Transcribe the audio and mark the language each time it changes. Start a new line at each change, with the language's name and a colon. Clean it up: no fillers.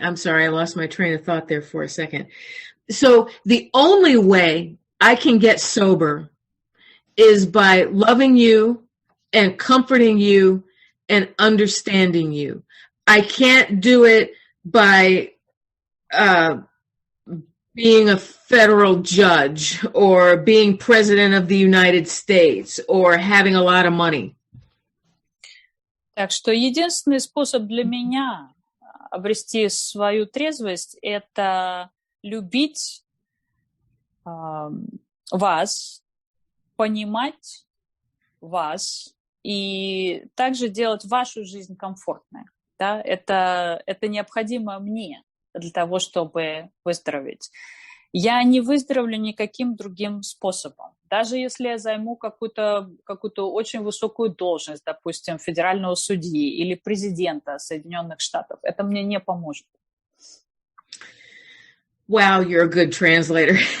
English: I'm sorry. I lost my train of thought there for a second. So the only way I can get sober is by loving you and comforting you and understanding you. I can't do it by being a federal judge or being president of the United States or having a lot of money.
Russian: Так что единственный способ для меня обрести свою трезвость – это любить вас, понимать вас и также делать вашу жизнь комфортной. Да? Это необходимо мне для того, чтобы выздороветь. Я не выздоровлю никаким другим способом. Даже если я займу какую-то очень высокую должность, допустим, федерального судьи или президента Соединенных Штатов, это мне не поможет.
English: Wow, you're a good translator.